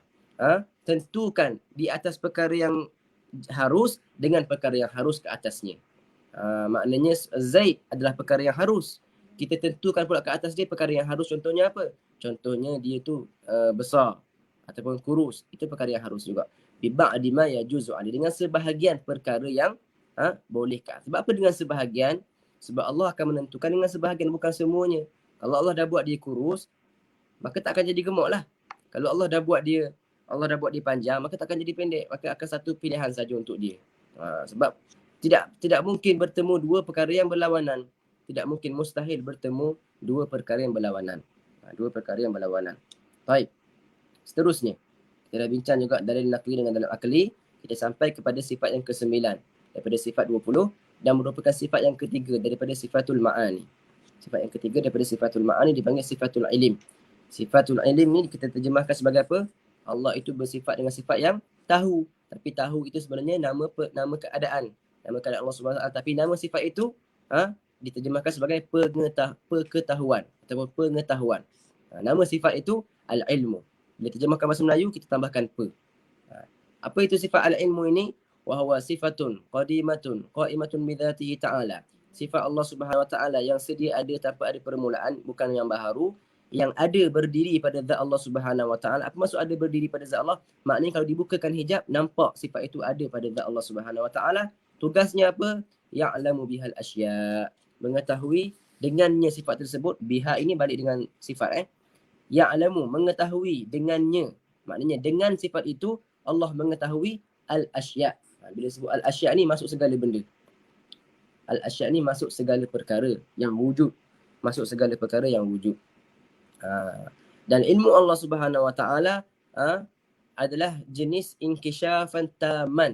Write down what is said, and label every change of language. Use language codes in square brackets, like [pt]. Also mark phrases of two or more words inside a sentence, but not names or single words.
[ms] Tentukan di atas perkara yang harus dengan perkara yang harus ke atasnya. Maknanya Zaid adalah perkara yang harus. Kita tentukan pula ke atas dia perkara yang harus. Contohnya apa? Contohnya dia tu besar ataupun kurus. Itu perkara yang harus juga. [ar] ببعض ما يجوز علي. [ms] Dengan sebahagian perkara yang bolehkan. Sebab apa dengan sebahagian? Sebab Allah akan menentukan dengan sebahagian, bukan semuanya. Kalau Allah dah buat dia kurus, maka tak akan jadi gemuk lah. Kalau Allah dah buat dia panjang, maka tak akan jadi pendek. Maka akan satu pilihan saja untuk dia. Sebab tidak mungkin bertemu dua perkara yang berlawanan. Tidak mungkin, mustahil bertemu dua perkara yang berlawanan. Dua perkara yang berlawanan. Baik. Seterusnya, kita dah bincang juga dalil naqli dengan dalil akli. Kita sampai kepada sifat yang ke-9 daripada sifat 20 dan merupakan sifat yang ketiga daripada [ar] صفات المعاني. [ms] Sifat yang ketiga daripada [ar] صفات المعاني [ms] dipanggil [ar] صفة العلم. صفة العلم [ms] ni kita terjemahkan sebagai apa? Allah itu bersifat dengan sifat yang tahu. Tapi tahu itu sebenarnya nama keadaan. Nama keadaan Allah [ar] سبحانه وتعالى. [ms] Tapi nama sifat itu diterjemahkan sebagai pengetahuan ataupun pengetahuan. Nama sifat itu al-ilmu. Bila terjemahkan bahasa Melayu, kita tambahkan pe. Apa itu sifat al-ilmu ini? [ar] وهو صفة قديمة قائمة بذاته تعالى. [ms] Sifat Allah [ar] سبحانه وتعالى [ms] yang sedia ada tanpa ada permulaan, bukan yang baharu, yang ada berdiri pada zat Allah [ar] سبحانه وتعالى. [ms] Apa maksud ada berdiri pada zat Allah? Maknanya kalau dibukakan hijab, nampak sifat itu ada pada zat Allah [ar] سبحانه وتعالى. [ms] Tugasnya apa? [ar] يعلم بها الأشياء'. [ms] Mengetahui dengannya sifat tersebut. Biha ini balik dengan sifat. Ya'lamu, mengetahui dengannya. Maknanya dengan sifat itu Allah mengetahui al-asya'. Bila sebut al-asya' ni masuk segala benda. Al-asya' ni masuk segala perkara yang wujud. Masuk segala perkara yang wujud. Dan ilmu Allah [ar] سبحانه وتعالى [ms] adalah jenis [ar] انكشافا تاما.